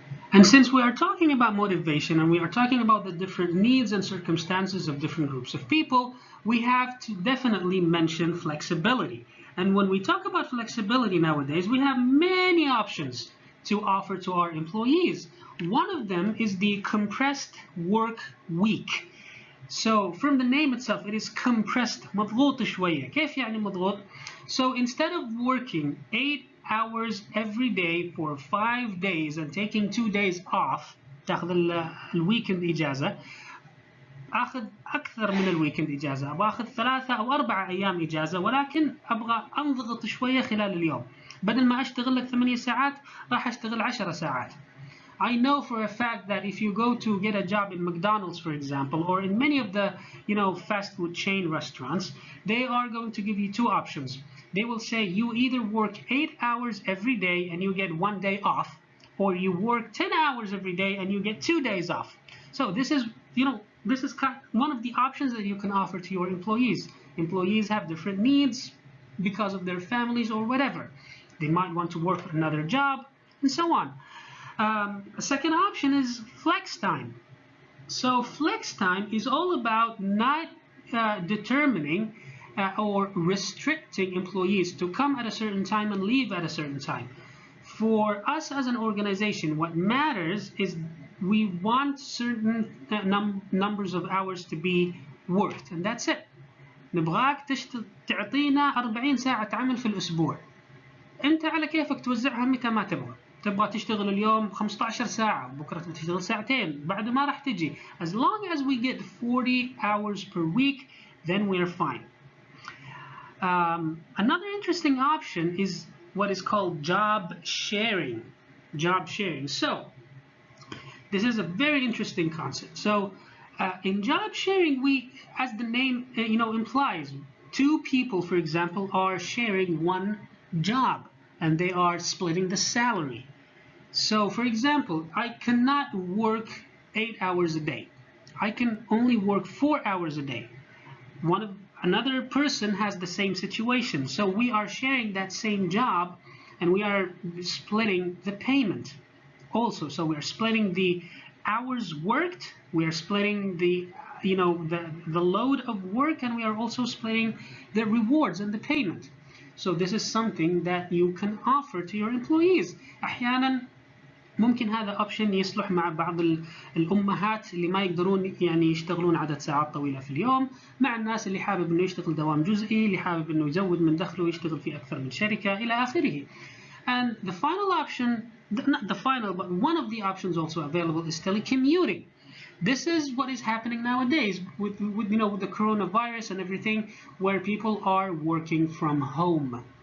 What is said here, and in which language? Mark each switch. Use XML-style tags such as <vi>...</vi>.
<en>And since we are talking about motivation and we are talking about the different needs and circumstances of different groups of people, we have to definitely mention flexibility. And when we talk about flexibility nowadays, we have many options to offer to our employees. One of them is the compressed work week. So from the name itself, it is compressed.</en> <ar>مضغوط شوية. كيف يعني مضغوط?</ar> <en>So instead of working 8 hours every day for 5 days and taking 2 days off,</en> <ar>تاخذ الويكند إجازة، أخذ أكثر من الويكند إجازة، أبغى أخذ 3 أو 4 أيام إجازة، ولكن أبغى أنضغط شوية خلال اليوم. بدل ما أشتغل لك 8 ساعات راح أشتغل 10 ساعات.</ar> <en>I know for a fact that if you go to get a job in McDonald's, for example, or in many of the fast food chain restaurants, they are going to give you two options. They will say you either work 8 hours every day and you get 1 day off, or you work 10 hours every day and you get 2 days off. So this is one of the options that you can offer to your employees. Employees have different needs because of their families or whatever. They might want to work another job and so on. A second option is flex time. So flex time is all about not determining or restricting employees to come at a certain time and leave at a certain time. For us as an organization, what matters is we want certain numbers of hours to be worked, and that's it.</en> <ar>نبغاك تعطينا 40 ساعة عمل في الأسبوع. أنت على كيفك توزعها متى ما تبغى. تبغى تشتغل اليوم 15 ساعة، بكرة تشتغل ساعتين، بعد ما راح تجي.</ar> <en>As long as we get 40 hours per week, then we're fine. Another interesting option is what is called job sharing. Job sharing. So this is a very interesting concept. So in job sharing, we, as the name implies, two people, for example, are sharing one job and they are splitting the salary. So for example, I cannot work 8 hours a day. I can only work 4 hours a day. Another person has the same situation. So we are sharing that same job and we are splitting the payment also. So we're splitting the hours worked, we are splitting the load of work, and we are also splitting the rewards and the payment. So this is something that you can offer to your employees.</en> <ar>أحيانا ممكن هذا option يصلح مع بعض الأمهات اللي ما يقدرون يشتغلون عدد ساعات طويلة في اليوم، مع الناس اللي حابب إنه يشتغل دوام جزئي، اللي حابب إنه يزود من دخله ويشتغل في أكثر من شركة إلى آخره.</ar> <en>And the final option, not the final, but one of the options also available is telecommuting. This is what is happening nowadays with the coronavirus and everything, where people are working from home.</en>